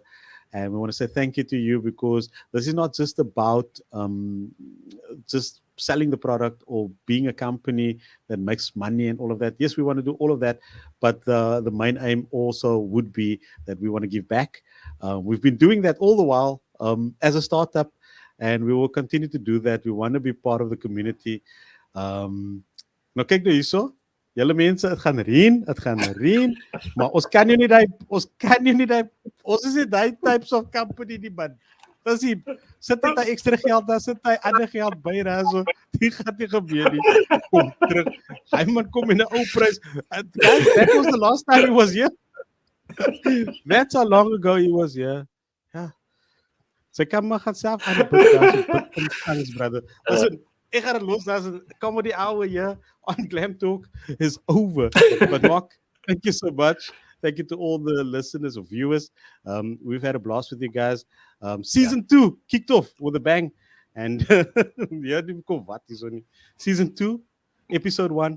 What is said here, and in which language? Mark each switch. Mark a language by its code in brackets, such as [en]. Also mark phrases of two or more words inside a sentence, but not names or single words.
[en] And we want to say thank you to you because this is not just about just selling the product or being a company that makes money and all of that. Yes, we want to do all of that, but the main aim also would be that we want to give back. We've been doing that all the while as a startup, and we will continue to do that. We want to be part of the community. [af] Nou kyk nou hierso. Julle mense, dit gaan reën, maar ons kan nie ons is nie daai [en] types of company [af] nie, man. Dis nie, sit net daai ekstra geld, dan sit hy ander geld by daar so. Dit gaan nie gebeur nie. Kom terug. Hy man kom in 'n ou prys. Guys, that was the last time he was here. That's how long ago he was here. Ja. Sy kan maar gaan self aan die bid daar so [en] bid in tongues, brother. [af] Listen, ek gaan dit los daar so [en] comedy hour here on Glamtalk is over. But Mark, thank you so much. Thank you to all the listeners or viewers. We've had a blast with you guys. Season 2 kicked off with a bang. And yeah, Season 2, episode 1.